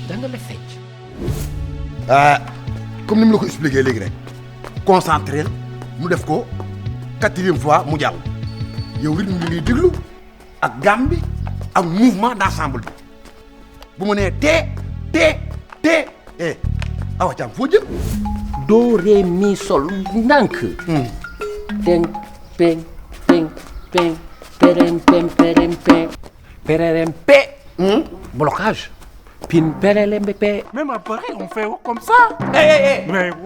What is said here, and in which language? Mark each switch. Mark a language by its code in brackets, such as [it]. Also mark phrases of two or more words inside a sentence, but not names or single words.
[wo] comme ni mu la ko expliqué léegi rek concentré mu def ko 4e fois mu jàll yow rythme bi ngay déglu ak gamme bi ak [fr] mouvement d'ensemble [wo] bi bu ma nee tee awa caam foo jëm [fr] do ré mi sol ndànk. teng peng peng peng perem pem perem peng perem pe. blocage. pin perelem pe. même après on fait comme ça. mais